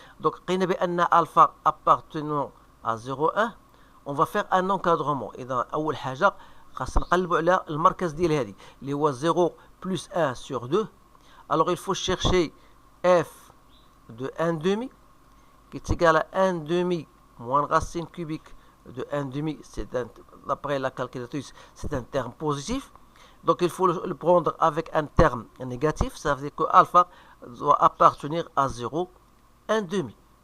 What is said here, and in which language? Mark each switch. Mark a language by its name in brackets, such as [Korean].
[French] Donc alpha appartenant à 0,1, on va faire un encadrement. Et dans [Arabic] أول حاجة خاصنا نقلبوا على المركز ديال هذه اللي هو 0 plus 1 sur 2. [French] Alors il faut chercher f de 1 demi qui est égal à 1 demi moins racine cubique de 1 demi, d'après la calculatrice, c'est un terme positif. Donc il faut le prendre avec un terme négatif, ça veut dire que alpha doit appartenir à 0, 1 demi.